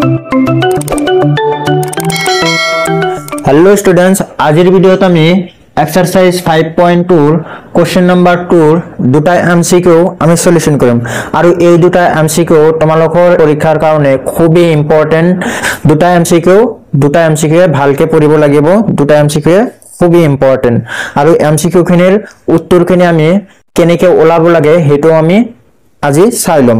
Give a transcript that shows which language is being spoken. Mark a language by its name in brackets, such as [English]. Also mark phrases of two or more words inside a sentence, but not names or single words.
[English] Hello students, [Assamese] আজিৰ ভিডিঅ'ত আমি [English] exercise 5.2 question number 2 [Assamese] দুটা এমসিকিউ আমি সলিউশন কৰিম আৰু এই দুটা এমসিকিউ তোমালোকৰ পৰীক্ষাৰ কাৰণে খুবই ইম্পৰ্টেন্ট। দুটা এমসিকিউ ভালকে পঢ়িব লাগিব। দুটা এমসিকিউ খুবই ইম্পৰ্টেন্ট আৰু এমসিকিউ খিনিৰ উত্তৰখিনি আমি কেনেকৈ ওলাব লাগে হেতু আমি আজি চাই লম।